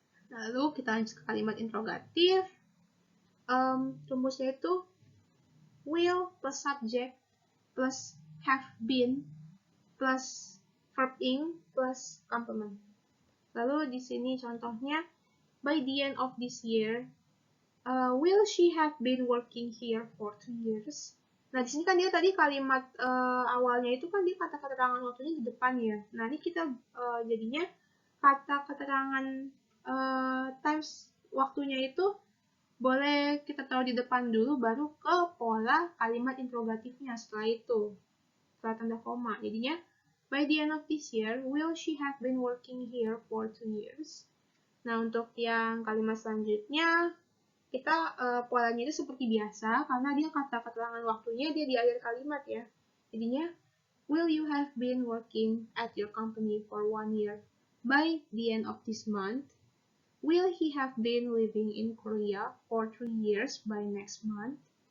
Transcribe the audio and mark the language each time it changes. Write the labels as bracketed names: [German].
[Indonesian] Lalu kita lanjut ke kalimat interrogatif. Rumusnya itu [English] will plus subject plus have been plus verb in plus complement. [Indonesian] Lalu di sini contohnya, [English] by the end of this year, will she have been working here for 2 years? [Indonesian] Nah, di sini kan dia tadi kalimat awalnya itu kan dia kata keterangan waktunya di depan ya. Nah, ini kita jadinya kata keterangan times waktunya itu boleh kita taruh di depan dulu, baru ke pola kalimat interrogatifnya setelah itu, setelah tanda koma. Jadinya, [English] by the end of this year, will she have been working here for 2 years? [Indonesian] Nah, untuk yang kalimat selanjutnya, kita polanya itu seperti biasa, karena dia kata keterangan waktunya dia di akhir kalimat ya. Jadinya, [English] will you have been working at your company for 1 year by the end of this month? Will he have been living in Korea for 3 years by next month?